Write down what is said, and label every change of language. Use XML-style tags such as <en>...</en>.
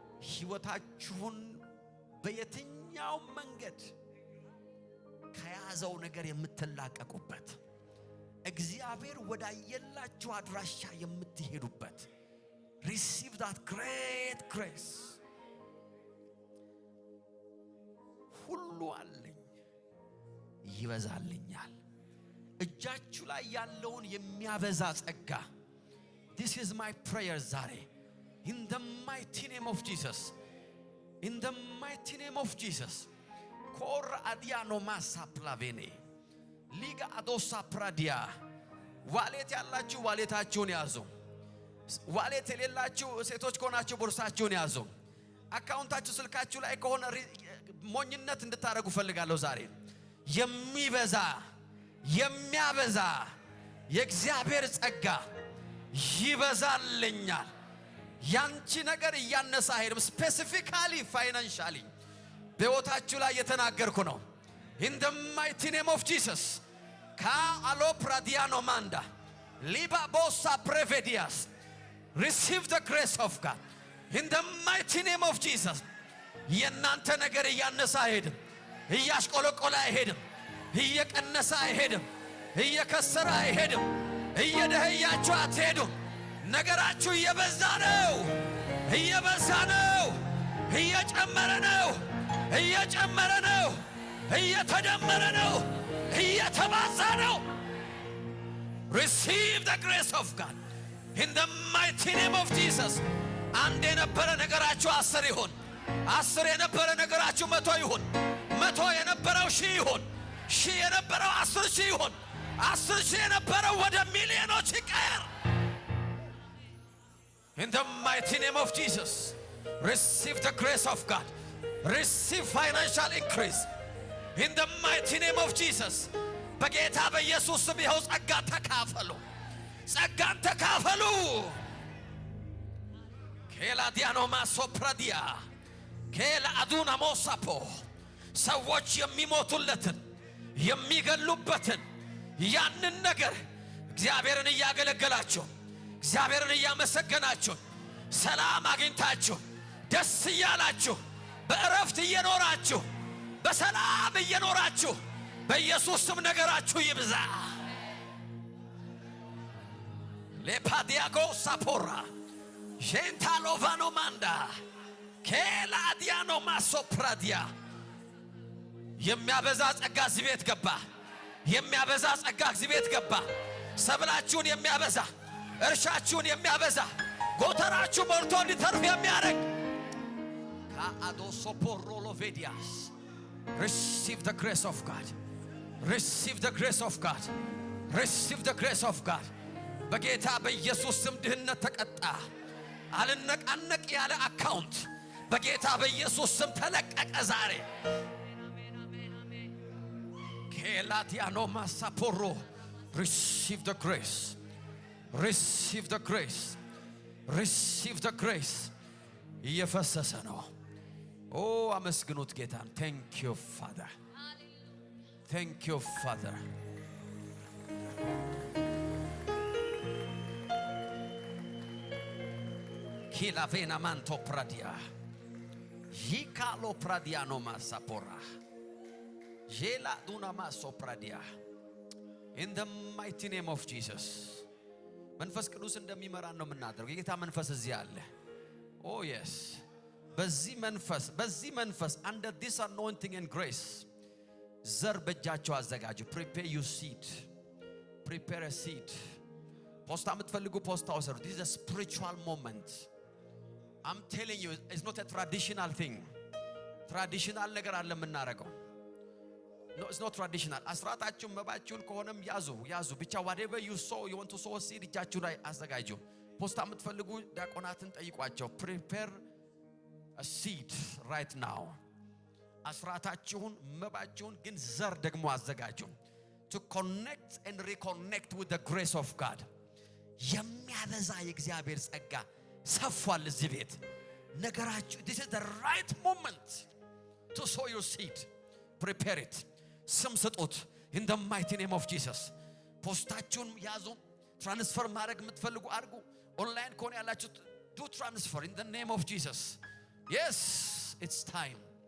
<am>ሕይወታችሁን በየትኛው መንገድ ከያዘው ነገር የምትላቀቁበት እግዚአብሔር ወዳየላችሁ አድራሻ የምትሄዱበት</am> <en>receive that great grace.</en> <am>ሁሉ አለኝ ይበዛልኛል። እጃችሁ ላይ ያለውን የሚያበዛ ጸጋ</am> <en>this is my prayer</en> <am>ዛሬ</am> <en>in the mighty name of Jesus. In the mighty name of Jesus. ኮር አዲያኖ ማሳ ፕላቬኔ ሊጋ አዶሳ ፕራዲያ</en> <am>ዋሌት ያላችሁ ዋሌታችሁን ያዙ። ዋሌት የሌላችሁ ሴቶች ከሆናችሁ ቦርሳችሁን ያዙ። አካውንታችሁ ስልካችሁ ላይ ከሆነ ሞኝነት እንድታረጉ ፈልጋለሁ ዛሬ። የሚበዛ የሚያበዛ የእግዚአብሔር ጸጋ ይበዛልኛል። ያንቺ ነገር እያነሳ አይደለም። ስፔሲፊካሊ ፋይናንሻሊ በሕይወታችሁ ላይ የተናገርኩ ነው።</am> <en>in the mighty name of Jesus. ካአሎ ፕራዲያኖ ማንዳ ሊባቦሳ ፕሬቬዲያስ receive the grace of God in the mighty name of Jesus.</en> <am>የናንተ ነገር እያነሳ አይሄድም፣ እያሽቆለቆለ አይሄድም፣ እየቀነሰ አይሄድም፣ እየከሰረ አይሄድም፣ እየደህያችሁ አትሄዱም። ነገራችሁ እየበዛ ነው፣ እየበዛ ነው፣ እየጨመረ ነው፣ እየጨመረ ነው፣ እየተደመረ ነው፣ እየተባዛ ነው።</am> <en>receive the grace of God in the mighty name of Jesus.</en> <am>አንድ የነበረ ነገራችሁ 10 ይሁን፣ 10 የነበረ ነገራችሁ 100 ይሁን፣ 100 የነበረው 1000 ይሁን፣ 1000 የነበረው 10000 ይሁን፣ 10000 የነበረው ወደ ሚሊዮኖች ይቀየር።</am> <en>in the mighty name of Jesus. receive the grace of God. receive financial increase in the mighty name of Jesus.</en> <am>በጌታ በኢየሱስ ስም ይኸው ጸጋ ተካፈሉ፣ ጸጋን ተካፈሉ። ኬላዲያኖ ማሶፕራዲያ ኬላ አዱና ሞሳፖ ሰዎች የሚሞቱለትን የሚገሉበትን ያንን ነገር እግዚአብሔርን እያገለገላችሁ እግዚአብሔርን እያመሰገናችሁ ሰላም አግኝታችሁ ደስ እያላችሁ በእረፍት እየኖራችሁ በሰላም እየኖራችሁ በኢየሱስ ስም ነገራችሁ ይብዛ። ሌፓዲያጎ ሳፖራ ጄንታሎቫኖ ማንዳ ኬላዲያኖ ማሶፕራዲያ የሚያበዛ ጸጋ እዚህ ቤት ገባ። የሚያበዛ ጸጋ እዚህ ቤት ገባ። ሰብላችሁን የሚያበዛ እርሻችሁን የሚያበዛ ጎተራችሁ ሞልቶ እንዲተርፍ የሚያደርግ ካአዶሶፖሮሎቬዲያስ</am> <en>receive the grace of God. receive the grace of God. receive the grace of God.</en> <am>በጌታ በኢየሱስ ስም ድህነት ተቀጣ። አልነቃነቅ ያለ አካውንት በጌታ በኢየሱስ ስም ተለቀቀ ዛሬ። ኬላቲያኖ ማሳፖሮ</am> <en>receive the grace. receive the grace. receive the grace.</en> <am>እየፈሰሰ ነው። ኦ አመስግኑት ጌታን።</am> <en>thank you Father. thank you Father. ኪላቬና ማንቶ ፕራዲያ ሂካሎ ፕራዲያኖ ማሳፖራ ጄላ ዱና ማሶ ፕራዲያ in the mighty name of Jesus.</en> <am>መንፈስ ቅዱስ እንደሚመራን ነው የምናደርገው። የጌታ መንፈስ እዚህ አለ።</am> <en>oh yes.</en> <am>በዚህ መንፈስ</am> <en>under this anointing and grace</en> <am>ዘር በእጃችሁ አዘጋጁ።</am> <en>prepare your seed. prepare a seed.</en> <am>ፖስታ የምትፈልጉ ፖስታ ወሰዱ።</am> <en>this is a spiritual moment. I'm telling you, it's not a traditional thing. traditional</en> <am>ነገር አለ የምናረገው።</am> <en>no, it's not traditional.</en> <am>አስራታችሁን መባችሁን ከሆነም ያዙ ብቻ</am> <en>whatever you sow, you want to sow a seed</en> <am>እጃችሁ ላይ አዘጋጁ። ፖስታ የምትፈልጉ ዲያቆናትን ጠይቋቸው።</am> <en>prepare a seed right now.</en> <am>አስራታችሁን መባችሁን ግን ዘር ደግሞ አዘጋጁ</am> <en>to connect and reconnect with the grace of God</en> <am>የሚያበዛ የእግዚአብሔር ጸጋ ሰፏል እዚህ ቤት ነገራችሁ</am> <en>this is the right moment to sow your seed prepare it</en> <am>ስም ስጡት</am> <en>in the mighty name of Jesus</en> <am>ፖስታችሁን ያዙ ትራንስፈር ማድረግ የምትፈልጉ አድርጉ ኦንላይን ከሆነ ያላችሁ</am> <en>do transfer in the name of Jesus yes it's time</en>